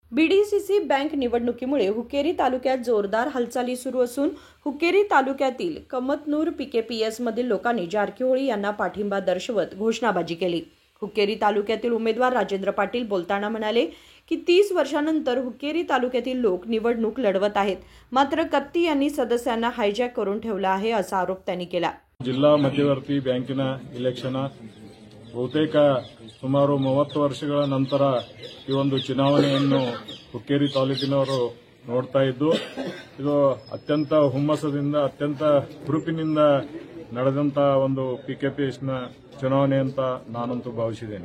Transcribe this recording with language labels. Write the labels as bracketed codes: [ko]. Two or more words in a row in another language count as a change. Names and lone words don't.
[mr] बीडीसीसी बँक निवडणुकीमुळे हुक्केरी तालुक्यात जोरदार हालचाली सुरू असून हुक्केरी तालुक्यातील कमतनूर पीकेपीएस मधील लोकांनी जारकीहोळी यांना पाठिंबा दर्शवत घोषणाबाजी केली। हुक्केरी तालुक्यातील उमेदवार राजेंद्र पाटील बोलताना म्हणाले की 30 वर्षांनंतर हुक्केरी तालुक्यातील लोक निवडणूक लढवत आहेत, मात्र कत्ती यांनी सदस्यांना हायजॅक करून ठेवला आहे असा आरोप त्यांनी केला। [kn] ಜಿಲ್ಲಾ ಮಧ್ಯವರ್ತಿ ಬ್ಯಾಂಕಿನ ಇಲೆಕ್ಷನ್ ಬಹುತೇಕ ಸುಮಾರು 30 ವರ್ಷಗಳ ನಂತರ ಈ ಒಂದು ಚುನಾವಣೆಯನ್ನು ಹುಕ್ಕೇರಿ ತಾಲೂಕಿನವರು ನೋಡ್ತಾ ಇದ್ದು ಇದು ಅತ್ಯಂತ ಹುಮ್ಮಸದಿಂದ ಅತ್ಯಂತ ಹುರುಪಿನಿಂದ ನಡೆದಂತ ಒಂದು ಪಿಕೆಪಿಎಸ್ನ ಚುನಾವಣೆ ಅಂತ ನಾನಂತೂ ಭಾವಿಸಿದ್ದೇನೆ।